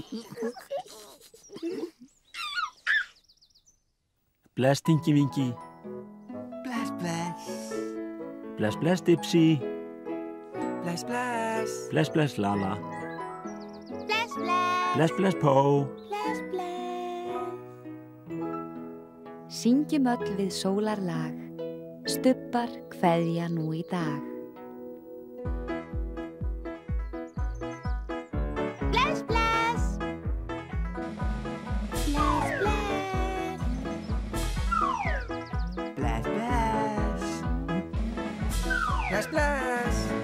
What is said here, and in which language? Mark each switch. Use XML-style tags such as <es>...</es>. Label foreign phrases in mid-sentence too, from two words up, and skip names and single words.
<is>Bless Tingi-Wingi. Bless, bless. Bless, bless Dipsy. Bless, bless. Bless, bless Lala. Bless, bless. Bless, bless Po. Bless, bless. Syngjum öll við sólarlag, stubbar kveðja nú í dag. Bless, bless. Bless, bless. Bless, bless. Bless, bless.</is>